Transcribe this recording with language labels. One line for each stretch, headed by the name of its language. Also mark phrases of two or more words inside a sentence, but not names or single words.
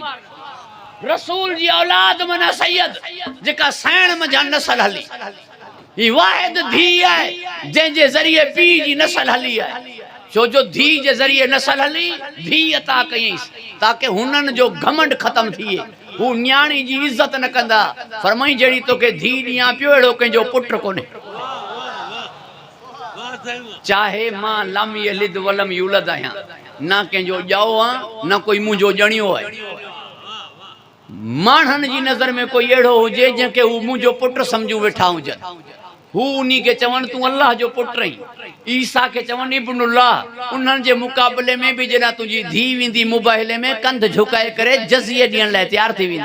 Sindhi: रसूल जी औलाद माना सैयद, जेका सैण में जान नस्ल हली, ही वाहिद धी है जंहिंजे ज़रिए पीउ जी नस्ल हली है। छो जो धी जे ज़रिए नस्ल हली, धी अता कयईंसि ताकि हुननि जो घमंड ख़त्म थिए, हू न्याणी जी इज़त न कंदा। फरमाई जहिड़ी तोखे धी ॾियां पियो अहिड़ो कंहिंजो पुट कोन्हे। चाहे मां
Arabic: لم يلد ولم يولد
Sindhi: आहियां, ना कंहिंजो ॼाओ आहियां, न कोई मुंहिंजो ॼणियो आहे। माण्हुनि जी नज़र में कोई अहिड़ो हुजे जंहिंखे हू मुंहिंजो पुटु सम्झूं वेठा हुजनि, हू उन्ही खे चवनि तूं अल्लाह जो पुटु रही। ईसा खे चवनि इब्नुल्लाह। उन्हनि जे मुक़ाबले में बि जॾहिं तुंहिंजी धी वेंदी मुबाहिले में कंध झुकाए करे जज़िए ॾियण लाइ तयारु थी वेंदा।